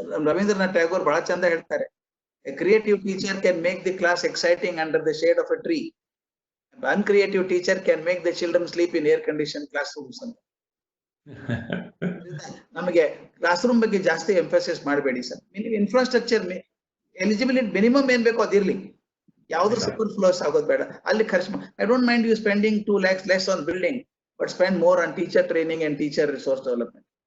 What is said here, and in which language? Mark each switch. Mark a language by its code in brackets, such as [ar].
[kn] ರವೀಂದ್ರನಾಥ್ ಟ್ಯಾಗೋರ್ ಬಹಳ ಚಂದ ಹೇಳ್ತಾರೆ, [en] A creative teacher can make the class exciting under the shade of a tree. Uncreative teacher can make the children sleep in air conditioned classrooms [kn] ಅಂತ. ನಮಗೆ class room ಬಗ್ಗೆ ಜಾಸ್ತಿ emphasis ಮಾಡಬೇಡಿ sir. Infrastructure eligibility minimum ಏನ್ ಬೇಕೋ ಅದಿರ್ಲಿ, ಯಾವ್ದು super flows ಆಗೋದು ಬೇಡ. ಅಲ್ಲಿ ಖರ್ಚು, [en] I don't mind you spending 2 lakhs less on building, but spend more on teacher training and teacher resource development.